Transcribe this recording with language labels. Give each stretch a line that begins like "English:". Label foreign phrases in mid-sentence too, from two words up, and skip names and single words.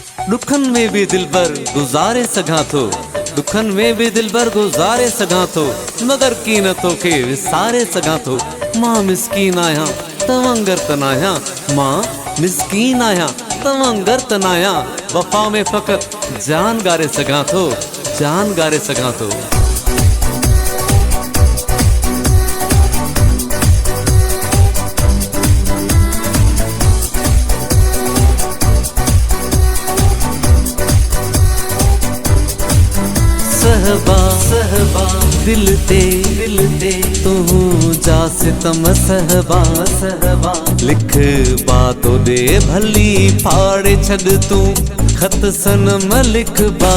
Sindhi: दुखन में भी दिलबर गुजारे सघां थो, दुखन में भी दिलबर गुजारे सघां थो, मगर कीनतों के विसारे सघां थो। मां मिस्कीन आहियां तवंगर तनाया, मां मिस्कीन आहियां तवंगर तनाया, वफा में फ़क़त जान गारे सघां थो, जान गारे सघां थो।
Saraiki: सहबा सहबा दिल ते तू जा सितम सहबा सहबा, लिख बातो दे भली फाड़े छड़ तू खत सनम लिख बा।